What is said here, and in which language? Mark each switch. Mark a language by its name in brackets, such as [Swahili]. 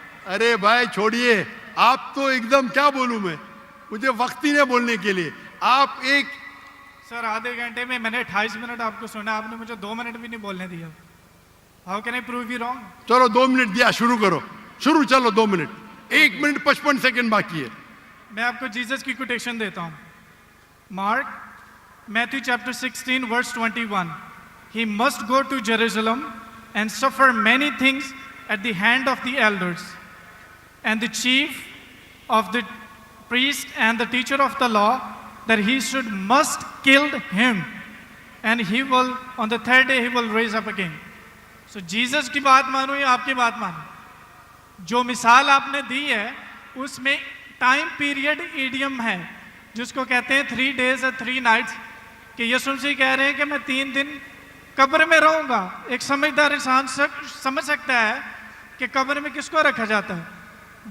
[Hindi] अरे भाई छोड़िए, आप तो एकदम, क्या बोलूं मैं, मुझे वक्त ही नहीं बोलने के लिए। आप एक सर आधे घंटे में मैंने 28 मिनट आपको सुना, आपने मुझे 2 मिनट भी नहीं बोलने दिया। [English] How can I prove you wrong? [Hindi] चलो 2 मिनट दिया, शुरू करो, शुरू। चलो 2 मिनट, 1 मिनट 55 सेकंड बाकी है। मैं आपको जीसस की कोटेशन देता हूं। [English] Mark Matthew chapter 16 verse 21, he must go to Jerusalem and suffer many things at the hand of the elders and the chief of the priest and the teacher of the law, that he must kill him, and he will on the 3rd day he will raise up again. [Hindi] So Jesus की बात मानो या आपकी बात मानो, जो मिसाल आपने दी है उसमें टाइम पीरियड ईडियम है, जिसको कहते हैं [English] 3 days [Hindi] और [English] 3 nights, [Hindi] कि यीशु मसीह कह रहे हैं कि मैं 3 दिन कब्र में रहूंगा। एक समझदार इंसान समझ सकता है कि कब्र में किसको रखा जाता है।